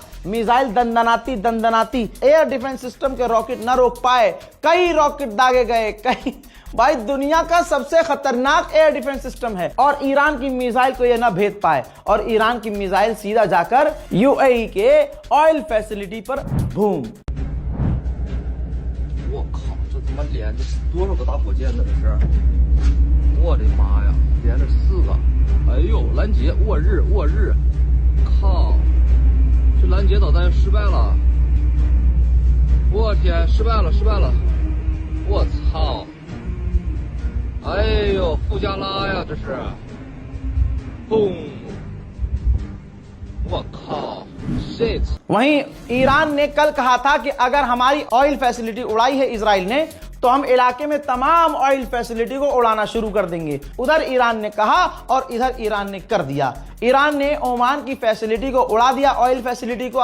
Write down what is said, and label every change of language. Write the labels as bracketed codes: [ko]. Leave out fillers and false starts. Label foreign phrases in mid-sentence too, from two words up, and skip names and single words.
[hi] मिसाइल दंदनाती [en] air defense system [hi] के रॉकेट न रोक पाए, कई रॉकेट दागे गए, कई। भाई दुनिया का सबसे खतरनाक [en] air defense system [hi] है और ईरान की मिसाइल को यह न भेद पाए, और ईरान की मिसाइल सीधा जाकर यूएई के [en] oil facility [hi] पर बूम। [zh] 我靠，这他妈连着多少个大火箭呢？这是，我的妈呀，连着4个！哎呦，拦截，握日，靠，这拦截导弹失败了！我天，失败了！我操！哎呦，富加拉呀，这是，嘣！我靠 shit！ [hi] वहीं ईरान ने कल कहा था कि अगर हमारी [en] oil facility [hi] उड़ाई है इजराइल ने तो हम इलाके में तमाम [en] oil facility [hi] को उड़ाना शुरू कर देंगे। उधर ईरान ने कहा और इधर ईरान ने कर दिया। ईरान ने ओमान की फैसिलिटी को उड़ा दिया, [en] oil facility [hi] को।